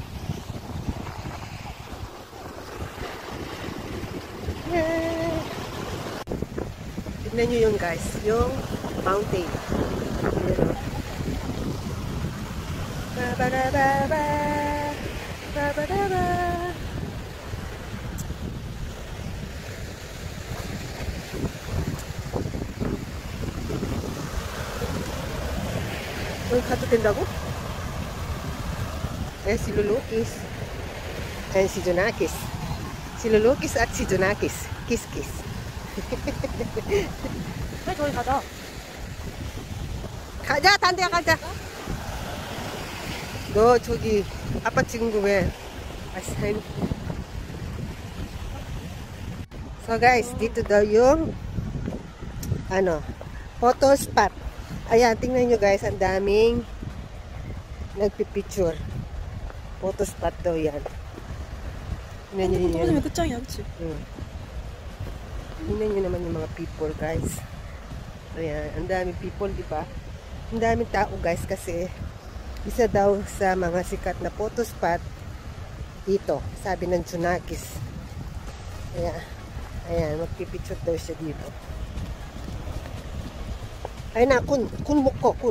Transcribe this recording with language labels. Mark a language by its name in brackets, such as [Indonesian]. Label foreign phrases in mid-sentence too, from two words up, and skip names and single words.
[Filipino] Yay! Tignan nyo yung guys, yung mountain. Ba-ba-da-ba-ba, ba-ba-da-ba. [Korean] 가도 된다고? [Filipino] Ayan si Lulukis. Ayan si Junakis. Si Lulukis at si Junakis. Kiss-kiss. [Korean] 왜 저기 가자. 가자, 단대야 가자. 너 저기 아빠 찍은 거 왜? [Filipino] So guys, dito daw yung ano, [English] photo spot. [Filipino] Ayan, tingnan nyo guys, ang daming nagpipicture. [English] Photo spot [Filipino] daw yan. Tingnan nyo yun. [Korean] 떨어지면 끝장이야, 그치? [Filipino] Tingnan nyo naman yung mga [English] people guys. [Filipino] Ayan, ang daming people, di ba? Ang daming tao guys kasi isa daw sa mga sikat na [English] photo spot [Filipino] dito, sabi ng Tsunakis. Ayan, magpipicture daw siya dito. Ay na, [Korean] kun 먹고, kun.